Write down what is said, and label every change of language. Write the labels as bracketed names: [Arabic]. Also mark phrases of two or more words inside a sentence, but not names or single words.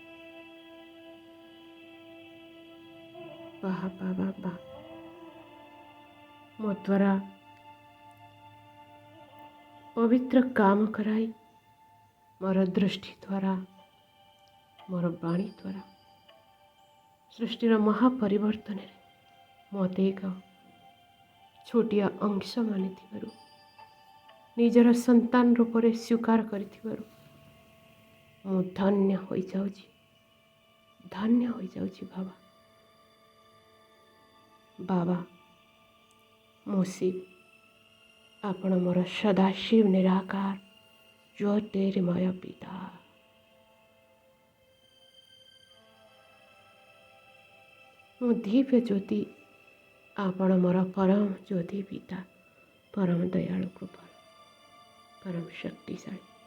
[Odia] ବାହ ବାହ ବାହ ବାହ ମୋ ଦ୍ୱାରା ପବିତ୍ର କାମ କରାଇ ମୋର ଦୃଷ୍ଟି ଦ୍ୱାରା ମୋର ବାଣୀ ଦ୍ୱାରା ସୃଷ୍ଟିର ମହାପରିବର୍ତ୍ତନ ମତେ ଏକ ଛୋଟିଆ ଅଂଶ ମାନିଥିବାରୁ ନିଜର ସନ୍ତାନ ରୂପ ମେଁ ସ୍ୱୀକାର କରିଥିବାରୁ ମୁଁ ଧନ୍ୟ ହୋଇଯାଉଛି, ଧନ୍ୟ ହୋଇଯାଉଛି ବାବା। ବାବା ମୁଁ ଶିବ, ଆପଣ ମୋର ସଦାଶିବ ନିରାକାର ଜ୍ୟୋତିର୍ମୟ ପିତା। ମୁଁ ଦିବ୍ୟ ଜ୍ୟୋତି, ଆପଣ ମୋର ପରମ ଜ୍ୟୋତି ପିତା, ପରମ ଦୟାଳୁ କୃପା, ପରମ ଶକ୍ତିଶାଳୀ।